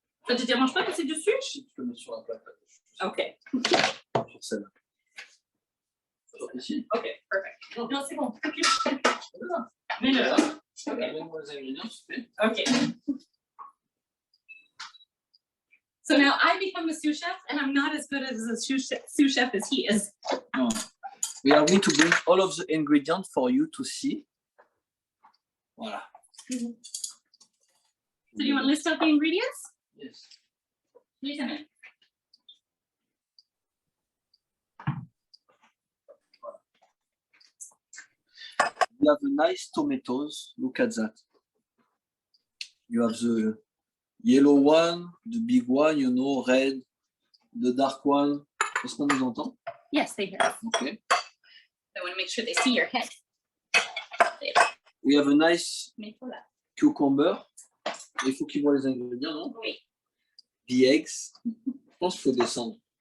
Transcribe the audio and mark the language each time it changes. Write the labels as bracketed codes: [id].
[fr] Ça te dérange pas que c'est dessus? Si tu peux mettre sur un plat. Ok. Sur celle-là. Ici. [en] Ok, perfect. [fr] Non, c'est bon. Mets-le là. Amène-moi les ingrédients, s'il te plaît. [en] Okay. So now I become a sous chef, and I'm not as good as a sous chef as he is. No. We are going to bring all of the ingredients for you to see. [fr] Voilà. [en] So do you want to list out the ingredients? Yes. Please, Amen. You have a nice tomatoes. Look at that. You have the yellow one, the big one, you know, red, the dark one. [fr] Est-ce qu'on nous entend? [en] Yes, they hear us. Okay. I want to make sure they see your head. We have a nice [fr] Mais voilà. [en] cucumber. [fr] Il faut qu'ils voient les ingrédients, non? Oui. [en] The eggs. [fr] Je pense qu'il faut descendre